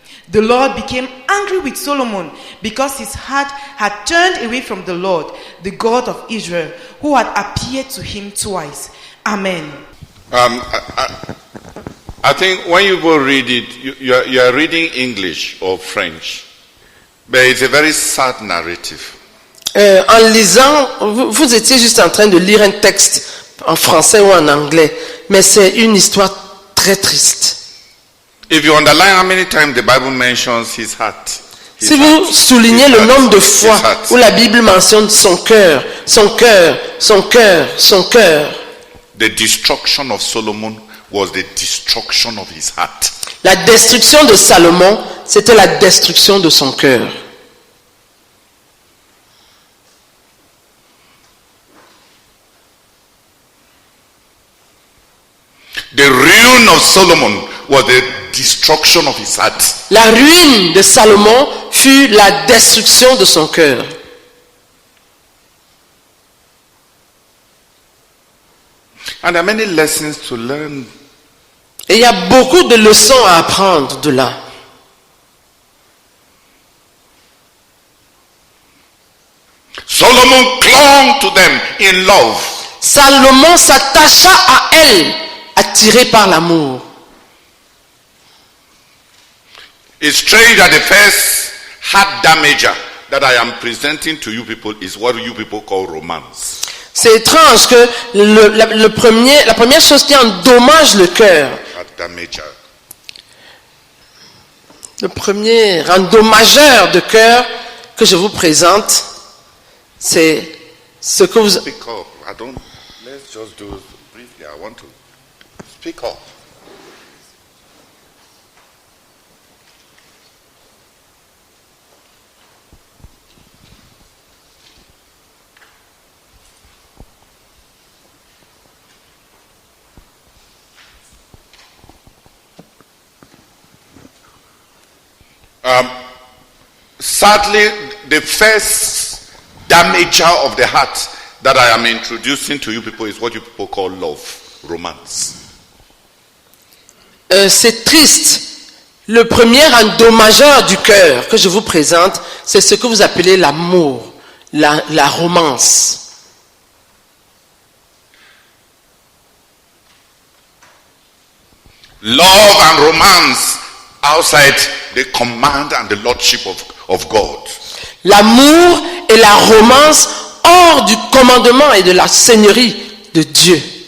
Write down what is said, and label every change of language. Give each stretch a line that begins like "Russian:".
English: The Lord became angry with Solomon because his heart had turned away from the Lord, the God of Israel, who had appeared to him twice. Amen. I think when you go read it, you are reading English or French, but it's a very sad narrative.
French: En lisant, vous étiez juste en train de lire un texte en français ou en anglais, mais c'est une histoire très triste.
English: If you underline how many times the Bible mentions his heart.
French: Si vous soulignez le nombre de fois où la Bible mentionne son cœur, son cœur, son cœur, son cœur.
English: The destruction of Solomon was the destruction of his heart.
French: La destruction de Salomon, c'était la destruction de son cœur.
English: The ruin of Solomon was the destruction of his heart.
French: La ruine de Salomon fut la destruction de son cœur.
English: And there are many lessons to learn.
French: Et il y a beaucoup de leçons à apprendre de là.
English: Solomon clung to them in love.
French: Salomon s'attacha à elle, attiré par l'amour.
English: It's strange that the first heart damager that I am presenting to you people is what you people call romance.
French: C'est étrange que la première chose qui endommage le cœur,
English: Heart damager.
French: le premier endommageur de cœur que je vous présente, c'est ce que vous...
English: Speak up. Let's just do briefly. I want to speak up. Sadly, the first damager of the heart that I am introducing to you people is what you people call love, romance.
French: C'est triste. Le premier endommageur du cœur que je vous présente, c'est ce que vous appelez l'amour, la romance.
English: Love and romance outside the command and the lordship of God.
French: L'amour et la romance hors du commandement et de la seigneurie de Dieu.